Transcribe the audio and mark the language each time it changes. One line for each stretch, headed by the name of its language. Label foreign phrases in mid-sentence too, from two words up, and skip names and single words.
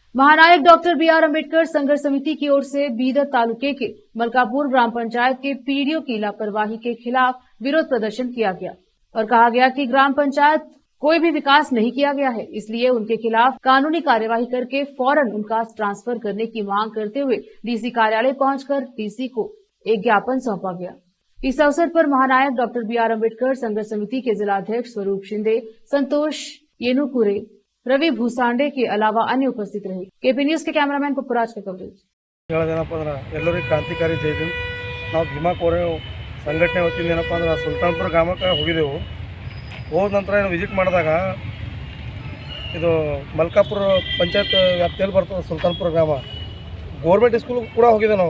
Hindi: महानायक डॉक्टर बीआर अंबेडकर संघर्ष समिति की ओर से बीदर तालुके के मलकापुर ग्राम पंचायत के पीडीओ की लापरवाही के खिलाफ विरोध प्रदर्शन किया गया और कहा गया कि ग्राम पंचायत कोई भी विकास नहीं किया गया है, इसलिए उनके खिलाफ कानूनी कार्यवाही करके फौरन उनका ट्रांसफर करने की मांग करते हुए डीसी कार्यालय पहुंचकर डीसी को एक ज्ञापन सौंपा गया। इस अवसर पर महानायक डॉक्टर बीआर अंबेडकर संघर्ष समिति के जिलाध्यक्ष स्वरूप शिंदे, संतोष येनुकुरे, रवि भूसांडे के अलावा अन्य उपस्थित रहे। केपी न्यूज के कैमरामैन पप्पुराज का कवरेज।
Kannada: ಹೇಳೋದೇನಪ್ಪ ಅಂದ್ರೆ ಎಲ್ಲರಿಗೂ ಕ್ರಾಂತಿಕಾರಿ ಜೈ ಭೀಮ್। ನಾವು ಭೀಮಾ ಕೋರೆ ಸಂಘಟನೆ ವತಿಯಿಂದ ಏನಪ್ಪ ಅಂದ್ರೆ ಸುಲ್ತಾನ್ಪುರ ಗ್ರಾಮಕ್ಕೆ ಹೋಗಿದ್ದೆವು। ಹೋದ ನಂತರ ಏನು ವಿಸಿಟ್ ಮಾಡಿದಾಗ ಇದು ಮಲ್ಕಾಪುರ ಪಂಚಾಯತ್ ವ್ಯಾಪ್ತಿಯಲ್ಲಿ ಬರ್ತದೆ ಸುಲ್ತಾನ್ಪುರ ಗ್ರಾಮ।
English: government school
Kannada: ಕೂಡ ಹೋಗಿದ್ದೆ ನಾವು।